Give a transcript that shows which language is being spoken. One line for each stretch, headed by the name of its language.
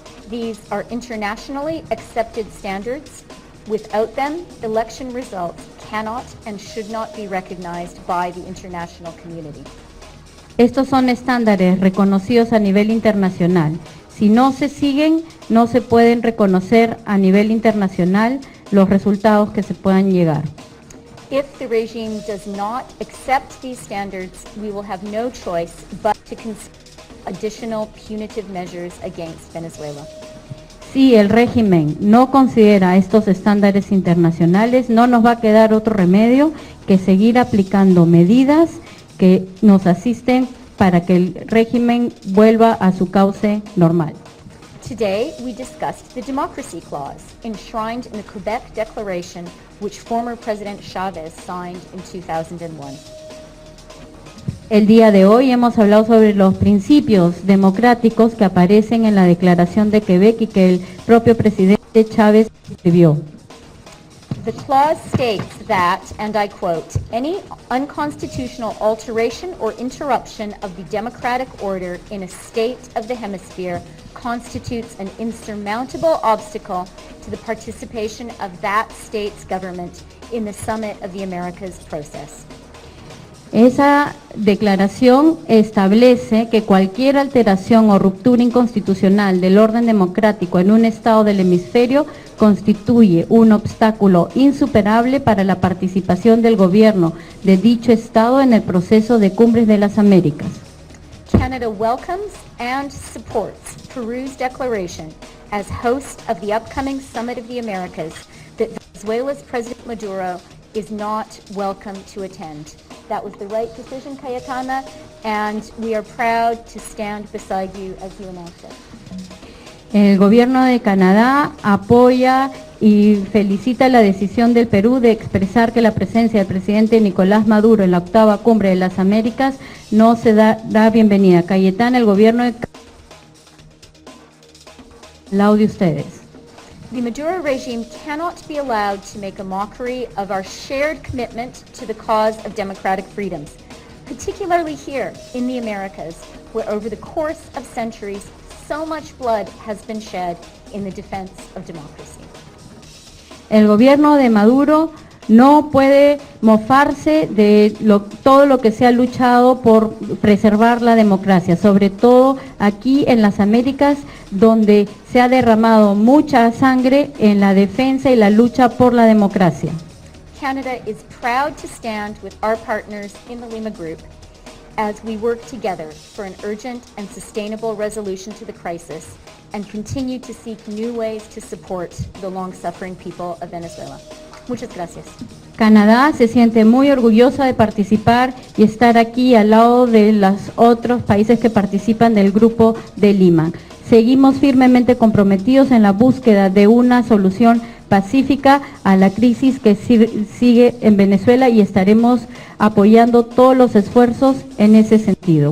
English: These are internationally accepted standards. Without them, election results cannot and should not be recognized by the international community.
Spanish: Estos son estándares reconocidos a nivel internacional. Si no se siguen, no se pueden reconocer a nivel internacional los resultados que se puedan llegar.
English: If the regime does not accept these standards, we will have no choice but to consider additional punitive measures against Venezuela.
Spanish: Si el régimen no considera estos estándares internacionales, no nos va a quedar otro remedio que seguir aplicando medidas que nos asisten para que el régimen vuelva a su cauce normal.
English: Today, we discussed the Democracy Clause, enshrined in the Quebec Declaration, which former President Chavez signed in 2001.
Spanish: El día de hoy hemos hablado sobre los principios democráticos que aparecen en la Declaración de Quebec y que el propio presidente Chávez escribió.
English: The clause states that, and I quote, any unconstitutional alteration or interruption of the democratic order in a state of the hemisphere constitutes an insurmountable obstacle to the participation of that state's government in the Summit of the Americas process.
Spanish: Esa declaración establece que cualquier alteración o ruptura inconstitucional del orden democrático en un estado del hemisferio constituye un obstáculo insuperable para la participación del gobierno de dicho estado en el proceso de Cumbres de las Américas.
English: Canada welcomes and supports Peru's declaration as host of the upcoming Summit of the Americas that Venezuela's President Maduro is not welcome to attend. That was the right decision, Cayetana, and we are proud to stand beside you as you announced it.
Spanish: El gobierno de Canadá apoya y felicita la decisión del Perú de expresar que la presencia del presidente Nicolás Maduro en la octava Cumbre de las Américas no se da bienvenida. Cayetana, el gobierno de Canadá, de ustedes.
English: The Maduro regime cannot be allowed to make a mockery of our shared commitment to the cause of democratic freedoms, particularly here in the Americas, where over the course of centuries, so much blood has been shed in the defense of democracy.
Spanish: El gobierno de Maduro no puede mofarse de todo lo que se ha luchado por preservar la democracia, sobre todo aquí en las Américas, donde se ha derramado mucha sangre en la defensa y la lucha por la democracia.
English: Canada is proud to stand with our partners in the Lima Group as we work together for an urgent and sustainable resolution to the crisis and continue to seek new ways to support the long-suffering people of Venezuela.
Spanish: Muchas gracias. Canadá se siente muy orgullosa de participar y estar aquí al lado de los otros países que participan del Grupo de Lima. Seguimos firmemente comprometidos en la búsqueda de una solución pacífica a la crisis que sigue en Venezuela y estaremos apoyando todos los esfuerzos en ese sentido.